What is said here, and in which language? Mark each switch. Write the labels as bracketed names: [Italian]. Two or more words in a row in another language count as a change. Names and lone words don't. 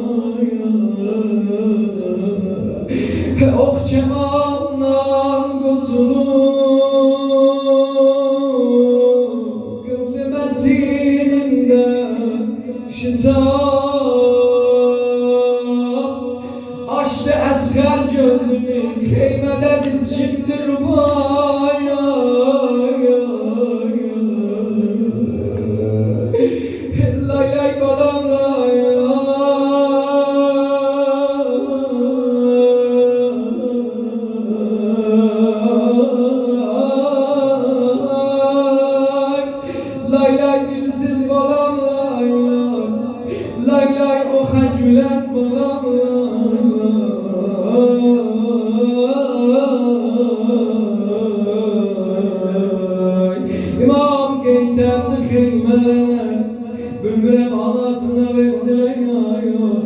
[Azerbaijani] Ox kemandan qutulur qıldı məsirində şitab. Açdı Əsğər gözünü xeymədə diz şimdi rubaya. Lay lay balam lay lay. Lay lay dilsiz balam lay lay. Lay lay oxa gülen balam lay. İmam geyterdi xeymələrə, bilmirəm anasına [Turkish] verdiler ya yok.